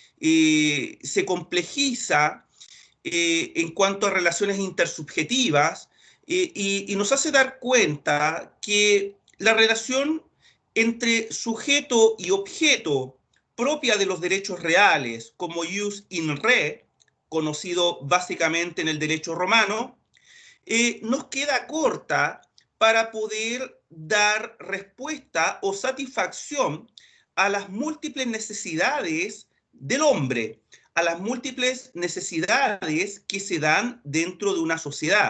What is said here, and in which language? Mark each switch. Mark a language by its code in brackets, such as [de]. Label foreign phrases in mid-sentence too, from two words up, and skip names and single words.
[es] se complejiza en cuanto a relaciones intersubjetivas y nos hace dar cuenta que la relación entre sujeto y objeto propia de los derechos reales, como [la] jus in re, [es] conocido básicamente en el derecho romano, nos queda corta para poder dar respuesta o satisfacción a las múltiples necesidades del hombre, a las múltiples necesidades que se dan dentro de una sociedad.